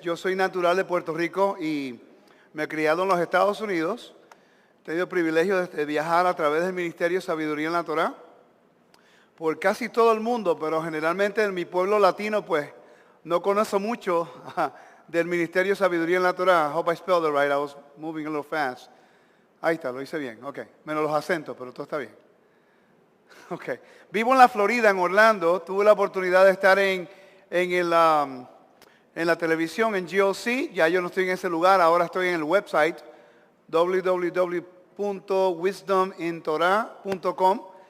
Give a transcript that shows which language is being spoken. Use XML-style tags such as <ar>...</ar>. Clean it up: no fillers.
<es>Yo soy natural de Puerto Rico y me he criado en los Estados Unidos. He tenido el privilegio de viajar a través del Ministerio de Sabiduría en la Torá por casi todo el mundo, pero generalmente en mi pueblo latino, pues, no conozco mucho del Ministerio de Sabiduría en la Torá.</es> <en>I hope I spelled it right. I was moving a little fast.</en> <es>Ahí está, lo hice bien. Ok. Menos los acentos, pero todo está bien. Ok. Vivo en la Florida, en Orlando. Tuve la oportunidad de estar en la televisión, en GOC. Ya yo no estoy en ese lugar. Ahora estoy en el website www.wisdomintorah.com.</es>